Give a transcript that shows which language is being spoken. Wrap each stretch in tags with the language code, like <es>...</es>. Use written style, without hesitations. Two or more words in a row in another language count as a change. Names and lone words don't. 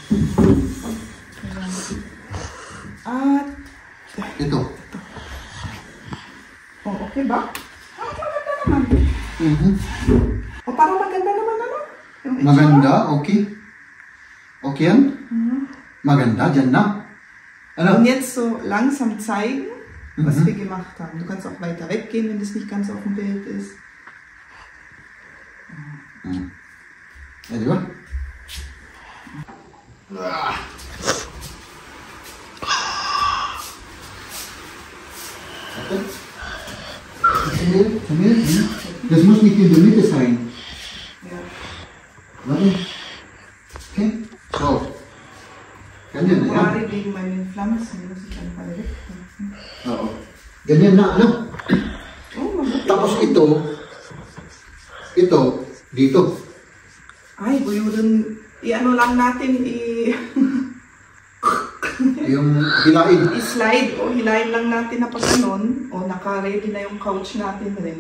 <tl>At, Ito. oh, okay ba? Ah, maganda naman. O, parang maganda naman ano? Yung itsura. Maganda, okay. Okay yan? Maganda, dyan na. Ano?</tl> <de>Und jetzt so langsam zeigen, was wir gemacht haben. Du kannst auch weiter weggehen, wenn das nicht ganz auf dem Bild ist.</de> <tl>Eh, di ba? Okay.</tl> <de>Samir, das muss nicht in der Mitte sein. Ja. Warte. Okay, so.</de> <tl>Ganyan na yan.</tl> <de>Kuwari wegen meinen Pflanzen, muss ich dann alle wegpflanzen.</de> <tl>Oo. Ganyan na, ano? Oh, mabuti. Tapos ito, dito. Ay, buyurin, i-ano lang natin, Yung hilain. i-slide o hilahin lang natin na pag ganun. O, naka-ready na yung couch natin rin.</tl>